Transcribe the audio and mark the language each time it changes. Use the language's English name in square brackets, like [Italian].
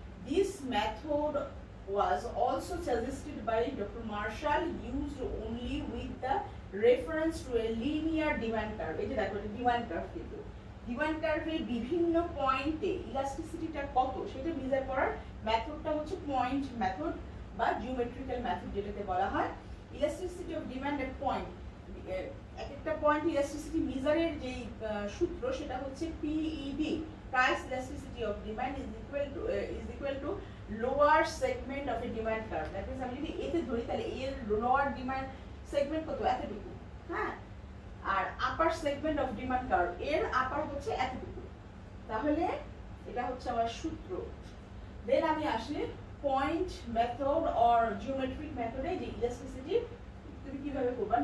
[English] This method was also suggested by Dr. Marshall, used only with the reference to a linear demand curve. [Bangla] এই যে দেখো এটা demand curve, কিন্তু demand কার্ভের বিভিন্ন পয়েন্টে ইলাস্টিসিটিটা কত সেটা মেজার করার মেথডটা হচ্ছে পয়েন্ট মেথড বা জিওমেট্রিক্যাল মেথড, যেটাতে বলা হয় elasticity of demand at point. এক একটা পয়েন্ট ইলাস্টিসিটি মেজারের যে সূত্র সেটা হচ্ছে [English] PED, price elasticity of demand is equal to lower segment of a demand curve. That means [Bangla] আমি যদি এতে ধরি তাহলে এর লোয়ার ডিমান্ড সেগমেন্ট কত, এতটুকু, হ্যাঁ, আর আপার সেগমেন্ট অফ ডিমান্ড কার্ভ এর আপার হচ্ছে এতটুকু। তাহলে এটা হচ্ছে আমার সূত্র। দেন আমি আসি পয়েন্ট মেথড অর জিওমেট্রিক মেথডে যে ইলাস্টিসিটি তুমি কিভাবে করবা।